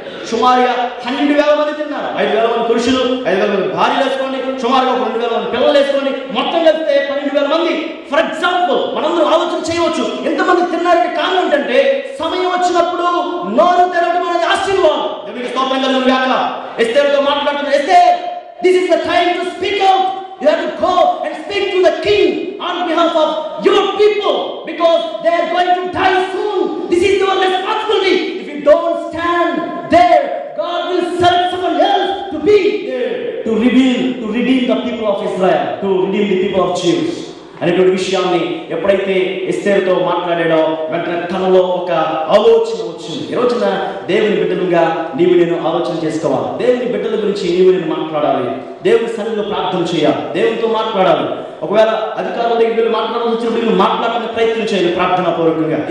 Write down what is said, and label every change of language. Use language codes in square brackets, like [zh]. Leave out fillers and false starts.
[te] సుమారుగా 12,000 మంది తిన్నారు. 5,000 మంది పురుషులు, 5,000 మంది భార్యలు వేసుకోండి, సుమారుగా 2,000 మంది పిల్లలు వేసుకోండి, మొత్తం కలిస్తే 12,000 మంది. ఫర్ ఎగ్జాంపుల్ మనందరూ ఆలోచన చేయవచ్చు, ఎంతమంది తిన్నారంటే కారణం ఏంటంటే సమయం వచ్చినప్పుడు నోరు తెరవడం అనేది ఆశీర్వాదం. దేవునికి స్తోత్రం కలుగును గాక. ఎస్తేరుతో మాట్లాడుతున్నారు, [en] Esther, this is the time to speak out. You have to go and speak to the king on behalf of your people because they are going to die soon. This is your responsibility. If you don't stand there, God will select someone else to be there to redeem the people of Israel, to redeem the people of Jews. [te] అనేటువంటి విషయాన్ని ఎప్పుడైతే ఎస్తేరుతో మాట్లాడాడో వెంటనే తనలో ఒక ఆలోచన వచ్చింది. ఈ రోజున దేవుని బిడ్డలుగా నీవు నేను ఆలోచన చేసుకోవాలి. దేవుని బిడ్డల గురించి నీవు నేను మాట్లాడాలి. దేవుని సన్నిధిలో ప్రార్థన చేయాలి, దేవునితో మాట్లాడాలి. ఒకవేళ అధికారుల దగ్గరికి వెళ్ళి మాట్లాడాల్సి వచ్చినప్పుడు నేను మాట్లాడడానికి ప్రయత్నం చేయాలి ప్రార్థనా పూర్వకంగా.